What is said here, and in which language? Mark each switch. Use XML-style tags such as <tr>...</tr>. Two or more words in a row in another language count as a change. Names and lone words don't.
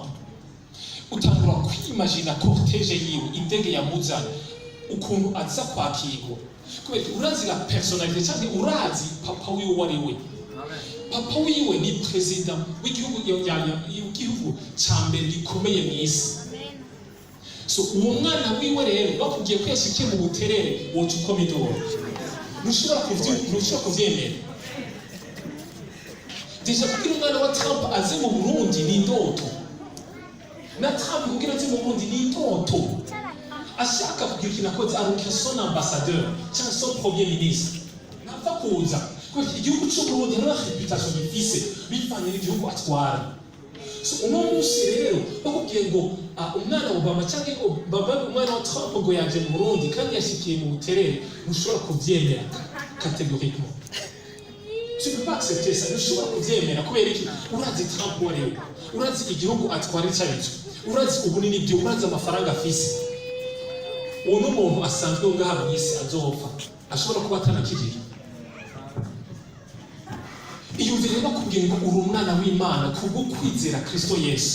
<rn>Utangura kwimagina cortege yiwe, indege yamuzana ukuntu aza kwakirwa. Kubera urazi</rn> <fr>la personnalité</fr> <rn>cyangwa urazi papa wiwe wari we. Papa wiwe ni president w'igihugu cya mbere gikomeye mu isi. So uwo mwana wiwe rero bakubwiye ko yashikiye mu buterere woca ukoma induru. Ntushobora kuvyemera. Deja kugira umwana wa Trump aze mu Burundi ni indoto. Na Trump kugira aze mu Burundi ni indoto. Ashaka kugira ikintu akoze aruka</rn> <fr>son ambassadeur</fr> <rn>cyangwa</rn> <fr>son premier ministre.</fr> <rn>Napfa kuza kuko igihugu cy'u Burundi hari reputation gifise bivanye n'igihugu atwara. So uno munsi rero bakubwiye ngo umwana wa Obama cyangwa baba umwana wa Trump ngo yaje mu Burundi kandi yashikiye mu buterere, ushobora kubyemera catégoriquement.</rn> <fr>Tu peux pas accepter ça,</fr> <rn>ushobora kubyemera kubera iki? Urazi Trump wari urazi igihugu atwara cyaricyo, urazi ubunini byo, urazi amafaranga afise. Uwo n'umuntu asanzwe ngaha mu isi azopfa, ashobora kuba atanakirira. Iyumvire bakubwiye ngo uri umwana w'Imana kubwo kwizera Kristo Yesu.</rn>